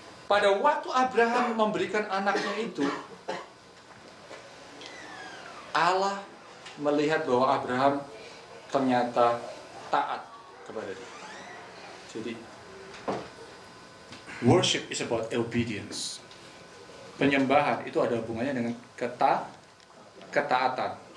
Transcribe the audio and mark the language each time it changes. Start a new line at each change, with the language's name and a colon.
Indonesian: Pada waktu Abraham memberikan anaknya itu, Allah melihat bahwa Abraham ternyata taat kepada dia.
English: Jadi, worship is about obedience.
Indonesian: Penyembahan itu ada hubungannya dengan ketaatan.